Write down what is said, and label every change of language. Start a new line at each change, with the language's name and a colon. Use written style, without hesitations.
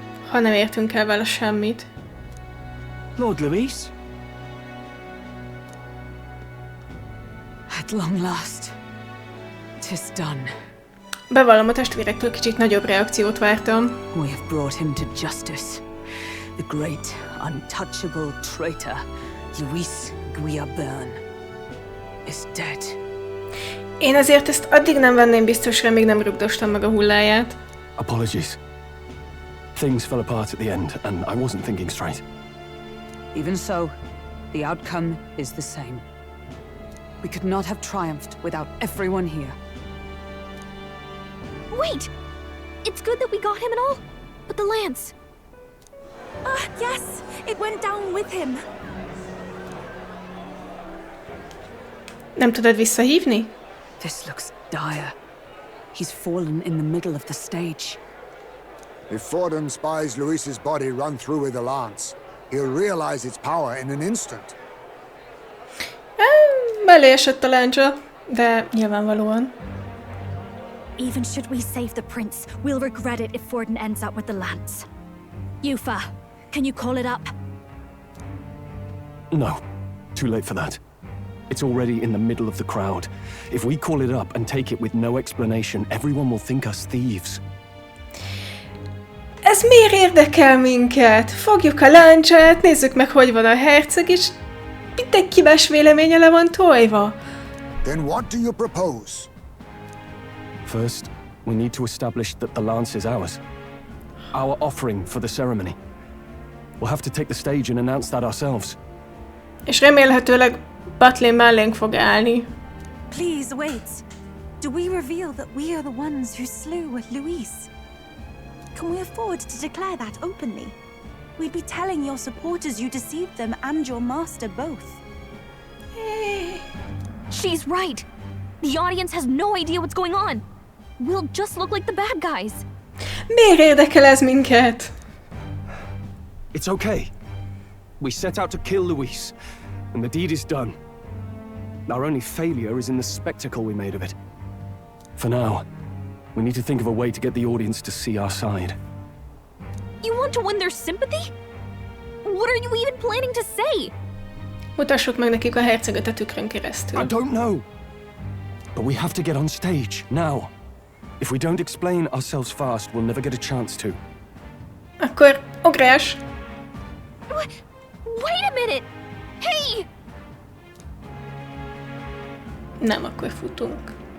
Hungarian: Ha nem értünk el vele semmit.
English: Lord Louis? At long last, 'tis done.
Hungarian: Bevallom, a testvérektől kicsit nagyobb reakciót vártam.
English: We have brought him to justice. The great, untouchable traitor, Louis Guillaburn, is dead.
Hungarian: Én azért ezt addig nem venném biztosra, míg nem rugdostam meg a hulláját.
English: Apologies. Things fell apart at the end, and I wasn't thinking straight. Even so, the outcome is the same. We could not have triumphed without everyone here. Wait! It's good that we got him and all, but the lance... Yes! It went down with him!
Hungarian: Nem tudod visszahívni?
English: This looks dire. He's fallen in the middle of the stage. If Forden spies Louis's body run through with the lance, he'll realize its power in an instant.
Hungarian: Beleesett a láncsa, de nyilvánvalóan.
English: Even should we save the prince, we'll regret it if Forden ends up with the lance. Yufa, can you call it up? No. Too late for that. It's already in the middle of the crowd. If we call it up and take it with no explanation, everyone will think us thieves.
Hungarian: Ez miért érdekel minket? Fogjuk a láncsát, nézzük meg, hogy van a herceg, és mindenki más véleménye le van tojva.
English: Then what do you propose? First, we need to establish that the lance is ours. Our offering for the ceremony. We'll have to take the stage and announce that ourselves.
Hungarian: És remélhetőleg Butlin mellénk fog állni.
English: Please wait. Do we reveal that we are the ones who slew Louis? Can we afford to declare that openly? We'd be telling your supporters you deceived them and your master both. She's right! The audience has no idea what's going on! We'll just look like the bad guys!
Hungarian: Miért érdekel ez minket?
English: It's okay. We set out to kill Louis, and the deed is done. Our only failure is in the spectacle we made of it. For now, we need to think of a way to get the audience to see our side. You want to win their sympathy? What are you even planning to say?
Hungarian: Mutassuk meg nekik a herceget a tükrön keresztül.
English: I don't know. But we have to get on stage, now. If we don't explain ourselves fast, we'll never get a chance to.
Hungarian: Akkor ugrás!
English: Wait a minute! Hey!
Hungarian: Nem, akkor futunk.